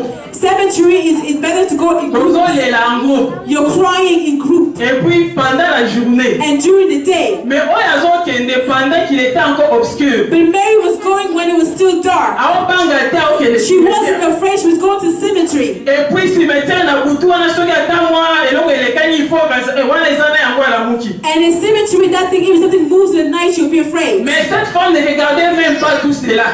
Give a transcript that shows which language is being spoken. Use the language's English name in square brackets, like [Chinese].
[English] Cemetery is better to go in groups. You're crying in group. [French] Et puis pendant la journée. [English] And during the day. [French] Mais pendant qu'il était encore obscur. [English] But Mary was going when it was still dark. She wasn't afraid. She was going to the cemetery. [French] Et puis [Lingala] cimetière na butu wana soki ata mwa eloko elekani ifo wana ezana yango ala muki. [English] And in cemetery that thing, if something moves in the night, she would be afraid. [French] Mais cette femme ne regardait même pas tout cela.